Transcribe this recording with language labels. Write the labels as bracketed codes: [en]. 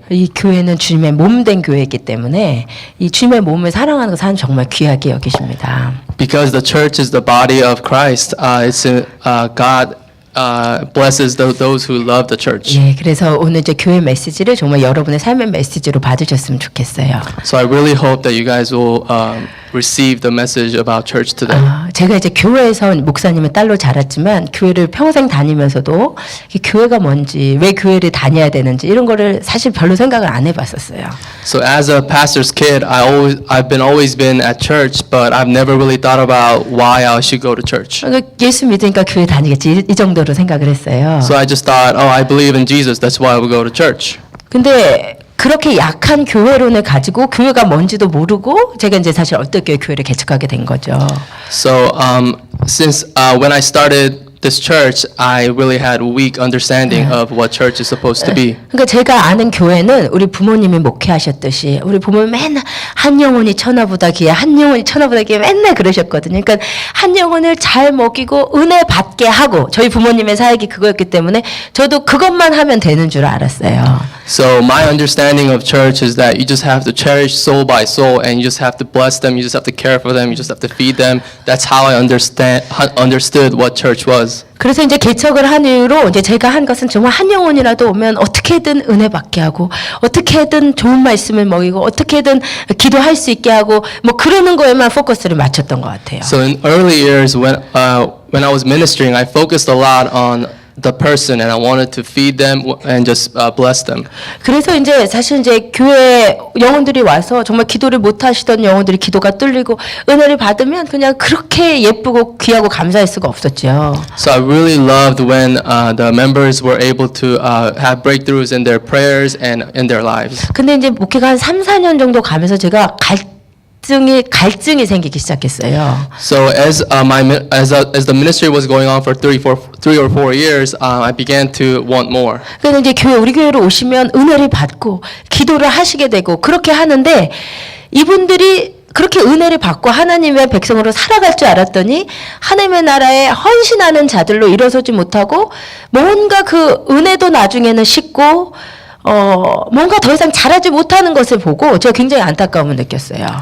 [ko] 이 교회는 주님의 몸된 교회이기 때문에 이 주님의 몸을 사랑하는 것은 정말 귀하게 여기십니다. [en] Because the church is the body of Christ, God blesses those who love the church. [ko] 예, 그래서 오늘 이제 교회 메시지를 정말 여러분의 삶의 메시지로 받으셨으면 좋겠어요. [en] So I really hope that you guys will receive the message about church today. [ko] 제가 이제 교회에서 목사님의 딸로 자랐지만 교회를 평생 다니면서도 이 교회가 뭔지 왜 교회를 다녀야 되는지 이런 거를 사실 별로 생각을 안 해봤었어요. [en] So as a pastor's kid, I've always been at church, but I've never really thought about why I should go to church. [ko] 그러니까 예수 믿으니까 교회 다니겠지 이 정도로 생각을 했어요. [en] So I just thought, oh, I believe in Jesus, that's why I would go to church. [ko] 근데 그렇게 약한 교회론을 가지고 교회가 뭔지도 모르고 제가 이제 사실 어떻게 교회를 개척하게 된 거죠. [en] So since when I started this church, I really had weak understanding of what church is supposed to be. [ko] 그러니까 제가 아는 교회는 우리 부모님이 목회하셨듯이 우리 부모님 맨날 한 영혼이 천하보다 귀해 한 영혼이 천하보다 귀해 맨날 그러셨거든요. 그러니까 한 영혼을 잘 먹이고 은혜 받게 하고 저희 부모님의 사역이 그거였기 때문에 저도 그것만 하면 되는 줄 알았어요. [en] So my understanding of church is that you just have to cherish soul by soul, and you just have to bless them. You just have to care for them. You just have to feed them. That's how I understood what church was. [ko] 그래서 이제 개척을 한 이후로 이제 제가 한 것은 정말 한 영혼이라도 오면 어떻게든 은혜 받게 하고 어떻게든 좋은 말씀을 먹이고 어떻게든 기도할 수 있게 하고 뭐 그러는 거에만 포커스를 맞췄던 것 같아요. [en] So in early years, when I was ministering, I focused a lot on the person, and I wanted to feed them and just bless them. [ko] 그래서 이제 사실 이제 교회 영혼들이 와서 정말 기도를 못 하시던 영혼들이 기도가 뚫리고 은혜를 받으면 그냥 그렇게 예쁘고 귀하고 감사할 수가 없었죠. [en] So I really loved when the members were able to have breakthroughs in their prayers and in their lives. [ko] 근데 이제 목회가 한 3, 4년 정도 가면서 제가 갈증이 생기기 시작했어요. [en] So as the ministry was going on for 3 or 4 years, I began to want more. [ko] 그래서 이제 우리 교회로 오시면 은혜를 받고 기도를 하시게 되고 그렇게 하는데 이분들이 그렇게 은혜를 받고 하나님의 백성으로 살아갈 줄 알았더니 하나님의 나라에 헌신하는 자들로 일어서지 못하고 뭔가 그 은혜도 나중에는 식고 뭔가 더 이상 잘하지 못하는 것을 보고 제가 굉장히 안타까움을 느꼈어요.